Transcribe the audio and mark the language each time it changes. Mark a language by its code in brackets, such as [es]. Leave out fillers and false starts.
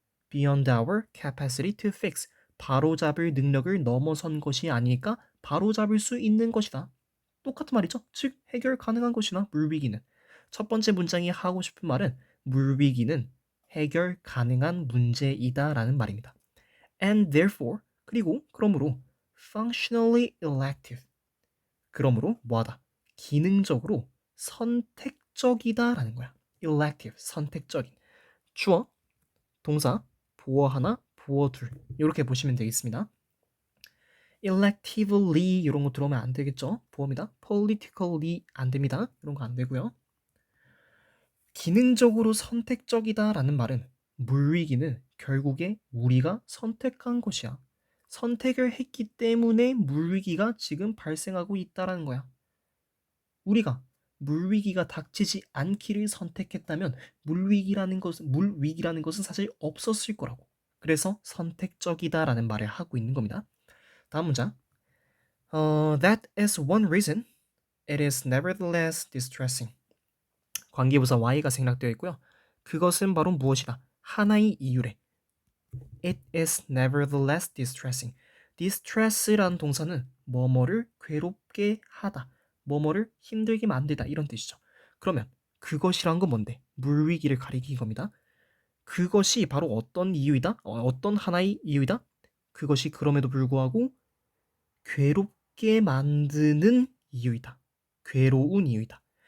[en] Beyond our capacity to fix. [ko] 바로잡을 능력을 넘어선 것이 아니니까 바로잡을 수 있는 것이다. 똑같은 말이죠. 즉, 해결 가능한 것이나 물위기는. 첫 번째 문장이 하고 싶은 말은 물위기는 해결 가능한 문제이다라는 말입니다. [en] And therefore, [ko] 그리고 그러므로 [en] functionally elective. [ko] 그러므로 뭐하다? 기능적으로 선택적이다라는 거야. elective, 선택적인. 주어, 동사, 보어 하나, 보어 둘. 이렇게 보시면 되겠습니다. electively 이런 거 들어오면 안 되겠죠? 보어입니다. politically 안 됩니다. 이런 거 안 되고요. 기능적으로 선택적이다라는 말은 물위기는 결국에 우리가 선택한 것이야. 선택을 했기 때문에 물위기가 지금 발생하고 있다라는 거야. 우리가 물위기가 닥치지 않기를 선택했다면 물위기라는 것은 사실 없었을 거라고. 그래서 선택적이다라는 말을 하고 있는 겁니다. 다음 문장. [en] That is one reason it is nevertheless distressing. [ko] 관계부사 y가 생략되어 있고요. 그것은 바로 무엇이다? 하나의 이유래. [en] It is nevertheless distressing. [ko] distress라는 동사는 뭐뭐를 괴롭게 하다, 뭐뭐를 힘들게 만들다 이런 뜻이죠. 그러면 그것이란 건 뭔데? 물위기를 가리킨 겁니다. 그것이 바로 어떤 이유이다? 어떤 하나의 이유이다? 그것이 그럼에도 불구하고 괴롭게 만드는 이유이다. 괴로운 이유이다.